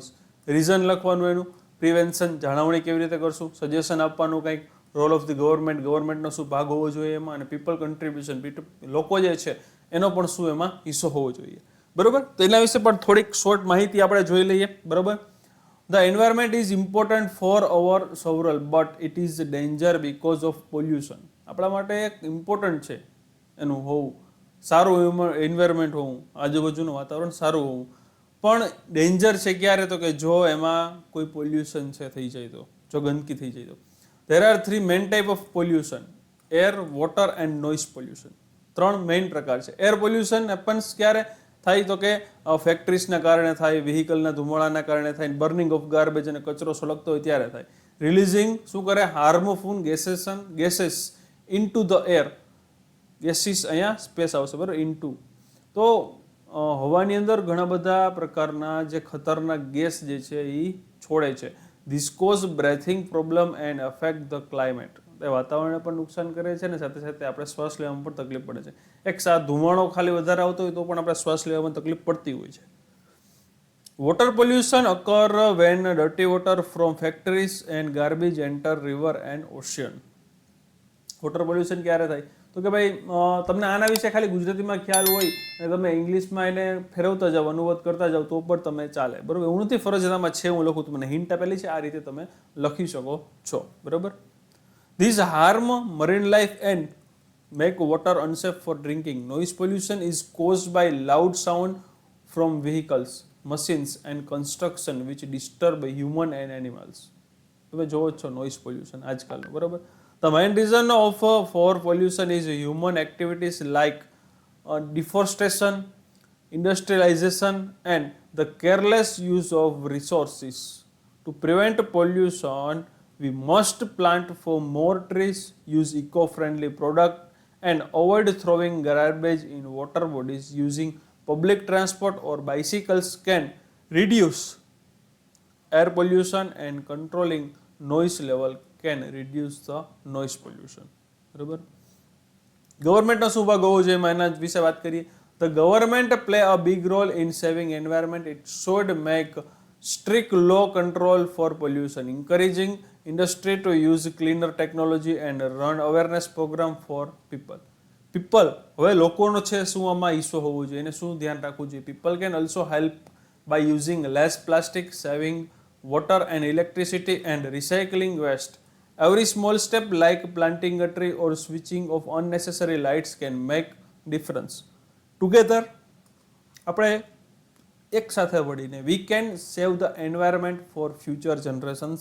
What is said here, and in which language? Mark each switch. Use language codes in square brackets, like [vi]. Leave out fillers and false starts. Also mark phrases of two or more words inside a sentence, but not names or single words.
[gu] રીઝન લખવાનું, એનું પ્રિવેન્શન, જાળવણી કેવી રીતે કરશું, સજેશન આપવાનું, કંઈક [en] role of the government [gu] શું ભાગ હોવો જોઈએ એમાં, અને [en] people contribution, [gu] લોકો જે છે એનો પણ શું એમાં હિસ્સો હોવો જોઈએ. બરાબર, તો એના વિશે પણ થોડીક શોર્ટ માહિતી આપણે જોઈ લઈએ. બરાબર, [en] The environment is important for our survival, but it is danger because of pollution. [gu] આપણા માટે એક ઇમ્પોર્ટન્ટ છે એનું હોવું, સારું એન્વાયરમેન્ટ હોવું, આજુબાજુનું વાતાવરણ સારું હોવું, પણ ડેન્જર છે ક્યારે તો કે જો એમાં કોઈ પોલ્યુશન છે થઈ જાય તો, જો ગંદકી થઈ જાય તો. [en] There are three main type of pollution: air, water and noise pollution. [gu] ત્રણ મેઇન પ્રકાર છે. [en] air pollution happens [gu] ક્યારે થાય તો કે ફેક્ટરીઝના કારણે થાય, વ્હીકલના ધુમાડાના કારણે થાય, [en] burning of garbage [gu] અને કચરો સળગતો હોય ત્યારે થાય. [en] રિલીઝિંગ [gu] શું કરે? [en] harmful gases into the air. [gu] ગેસીસ અહીંયા સ્પેસ આવશે બરાબર, ઇનટુ. તો હવાની અંદર ઘણા બધા પ્રકારના જે ખતરનાક ગેસ જે છે એ છોડે છે. [en] this cause breathing problem and affect the climate. [gu] એ વાતાવરણને પણ નુકસાન કરે છે અને સાથે સાથે આપણે શ્વાસ લેવામાં પણ તકલીફ પડે છે. એક ધુમાડો ખાલી વધારે આવતો હોય તો પણ આપણે શ્વાસ લેવામાં તકલીફ પડતી હોય છે. [en] water pollution occur when dirty water from factories and garbage enter river and ocean. water pollution [gu] ક્યારે થાય તો કે ભાઈ તમને આના વિશે ખાલી ગુજરાતીમાં ખ્યાલ હોય અને તમે ઇંગ્લિશમાં એને ફેરવતા જાઓ, અનુવાદ કરતા જાઓ તો પણ તમે ચાલે બરાબર. એવું નથી ફરજિયાતમાં છે, હું લખું તમને હિન્ટ આપેલી છે, આ રીતે તમે લખી શકો છો બરાબર. [en] These harm marine life and make water unsafe for drinking. Noise pollution is caused by loud sound from vehicles, machines and construction which disturb human and animals. [gu] તમે જોવો છો [en] noise pollution [gu] આજકાલનું બરાબર. [en] The main reason for pollution is human activities like deforestation, industrialization and the careless use of resources. To prevent pollution, we must plant for more trees, use eco-friendly products and avoid throwing garbage in water bodies. Using public transport or bicycles can reduce air pollution and controlling noise level can reduce the noise pollution. [gu] બરાબર. ગવર્મેન્ટનો શું ભાગ હોવો જોઈએ એના વિશે વાત કરીએ. [en] The government play a big role in saving environment. It should make strict law control for pollution, encouraging industry to use cleaner technology and run awareness program for people. [gu] હવે લોકોનો છે શું આમાં હિસ્સો હોવો જોઈએ, એને શું ધ્યાન રાખવું જોઈએ. [en] People can also help by using less plastic, saving water and electricity and recycling waste. Every small step like planting a tree or switching off unnecessary lights can make difference. Together [gu] આપણે એક સાથે મળીને [en] we can save the environment for future generations.